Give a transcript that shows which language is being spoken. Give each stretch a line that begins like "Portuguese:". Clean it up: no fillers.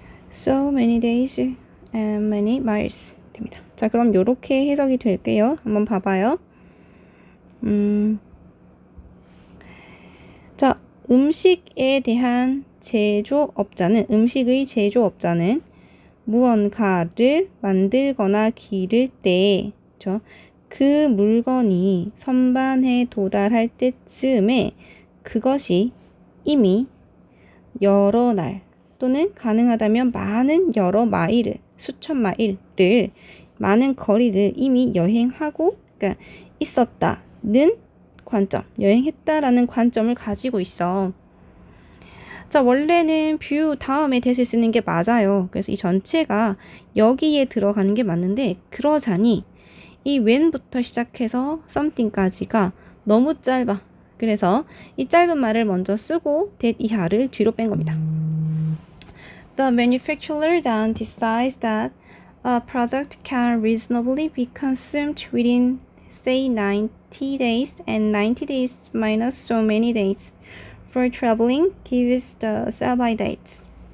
English: So many days and many miles 됩니다.
Korean: 자, 그럼 요렇게 해석이 될게요. 한번 봐봐요. 자, 음식에 대한 제조업자는, 음식의 제조업자는 무언가를 만들거나 기를 때, 그 물건이 선반에 도달할 때쯤에 그것이 이미 여러 날 또는 가능하다면 많은 여러 마일을, 수천 마일을, 많은 거리를 이미 여행하고, 그러니까 있었다는 관점, 여행했다라는 관점을 가지고 있어. 자, 원래는 뷰 다음에 대시 쓰는 게 맞아요. 그래서 이 전체가 여기에 들어가는 게 맞는데, 그러자니 이 when부터 시작해서 something까지가 너무 짧아. 그래서 이 짧은 말을 먼저 쓰고 that 이하를 뒤로 뺀 겁니다.
English: The manufacturer then decides that a product can reasonably be consumed within, say, 90 days, and 90 days minus so many days for traveling gives the sell-by dates.